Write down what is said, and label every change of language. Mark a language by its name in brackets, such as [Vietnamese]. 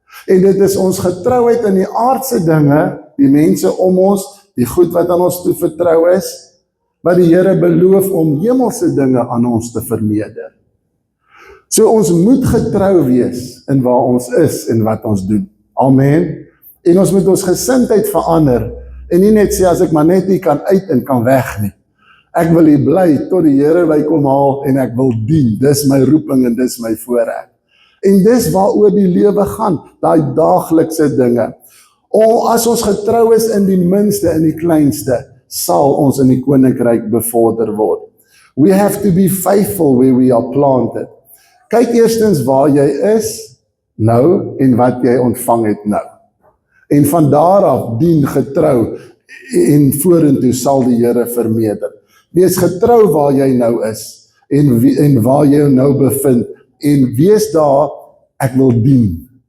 [Afrikaans] En dit is ons getrouheid in die aardse dinge, die mense om ons, die goed wat aan ons toevertrou is, wat die Here beloof om hemelse dinge aan ons te vermeerder. So ons moet getrou wees in waar ons is en wat ons doen. Amen. En ons moet ons gesindheid verander en nie net sê as ek maar net nie kan uit en kan weg nie. Ek wil hier bly tot die Here my kom haal en ek wil dien. Dis my roeping en dis my voorreg. En dis waaroor die lewe gaan, daai daaglikse dinge. As ons getrou is in die minste en die kleinste, sal ons in die koninkryk bevorder word. [English] We have to be faithful where we are planted. [Afrikaans] Kyk eerstens waar jy is nou en wat jy ontvang het nou. En van daar af dien getrou en vorentoe sal die Here vermeerder. Wees getrou waar jy nou is en waar jy nou bevind en wees daar, ek wil dien.